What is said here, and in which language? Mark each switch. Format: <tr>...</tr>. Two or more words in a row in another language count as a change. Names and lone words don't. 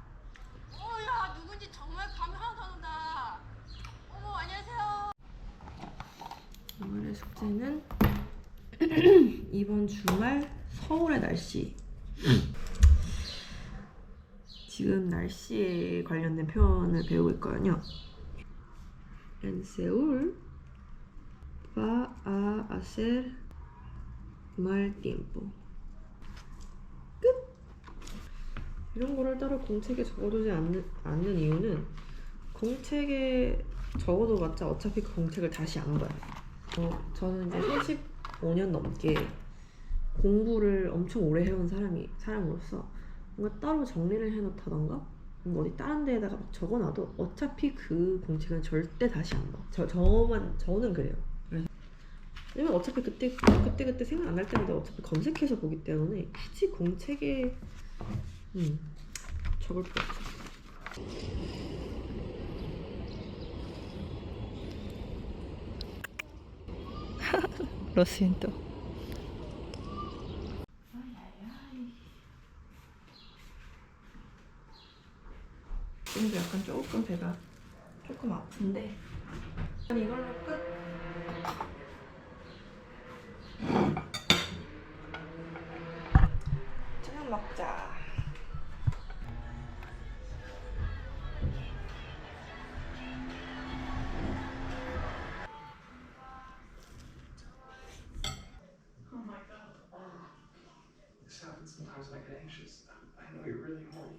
<ko>야 누군지 정말 감이 하나도 안 온다. 어머 안녕하세요. 오늘의 숙제는 이번 주말 서울의 날씨. 지금 날씨에 관련된 표현을 배우고 있거든요.</ko> <es>En Seúl va a hacer mal tiempo.</es> <ko>끝! 이런 거를 따로 공책에 적어두지 않는 이유는 공책에 적어둬봤자 어차피 그 공책을 다시 안 봐요. 저는 이제 35년 넘게 공부를 엄청 오래 해온 사람으로서 뭔가 따로 정리를 해놓다던가 뭔가 어디 다른 데에다가 막 적어놔도 어차피 그 공책은 절대 다시 안 봐. 저는 그래요. 그래서 왜냐면 어차피 그때 생각 안 날 때마다 어차피 검색해서 보기 때문에 굳이 공책에 적을 필요 없어.</ko> <es>Lo siento.</es> <ko>지금도 약간 조금 아픈데 이걸로 끝. 저녁 먹자.</ko> <en>This happens sometimes when I get anxious. I know you're really horny.</en>